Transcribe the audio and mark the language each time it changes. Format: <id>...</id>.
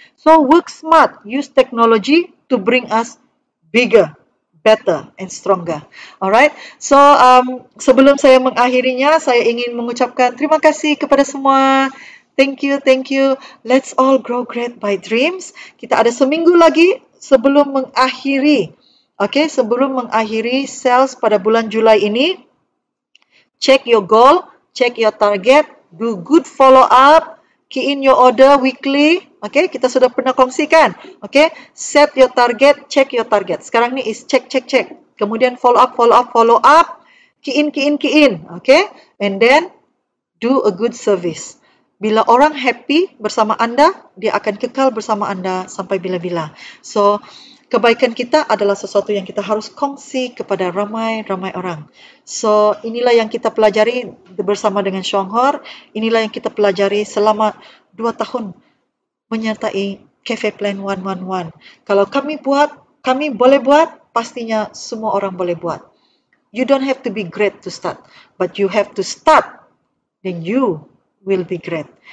<en>So work smart, use technology to bring us bigger, better and stronger.</en> <ms>Alright, so sebelum saya mengakhirinya, saya ingin mengucapkan terima kasih kepada semua.</ms> <en>Thank you, thank you. Let's all grow great by dreams.</en> <ms>Kita ada seminggu lagi sebelum mengakhiri. Okay, sebelum mengakhiri sales pada bulan Julai ini.</ms> <en>Check your goal, check your target, do good follow up, key in your order weekly.</en> <ms>Okay, kita sudah pernah kongsikan.</ms> <en>Okay, set your target, check your target.</en> <ms>Sekarang ni</ms> <en>is check. Kemudian follow up, key in. Okay, and then do a good service.</en> <ms>Bila orang happy bersama anda, dia akan kekal bersama anda sampai bila-bila. So, kebaikan kita adalah sesuatu yang kita harus kongsi kepada ramai-ramai orang. So, inilah yang kita pelajari bersama dengan Shuang Ho. Inilah yang kita pelajari selama 2 tahun menyertai Cafe Plan 111. Kalau kami boleh buat, pastinya semua orang boleh buat.</ms> <en>You don't have to be great to start, but you have to start, then you will be great.</en>